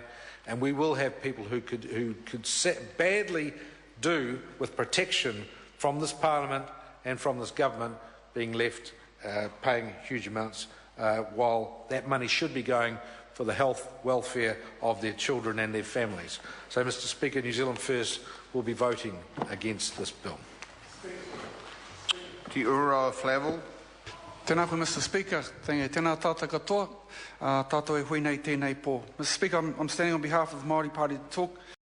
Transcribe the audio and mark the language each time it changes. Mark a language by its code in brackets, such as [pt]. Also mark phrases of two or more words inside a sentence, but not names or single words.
[en] And we will have people who could badly do with protection from this Parliament and from this government being left paying huge amounts while that money should be going for the health, welfare of their children and their families. So, Mr Speaker, New Zealand First will be voting against this bill. Te ura Flavel. [mi] Tēnā koe, [en] Mr Speaker. [mi] Tēnā tātou katoa. Tātou e hui nei tēnei pō. [en] Mr Speaker, I'm standing on behalf of the Māori Party to talk.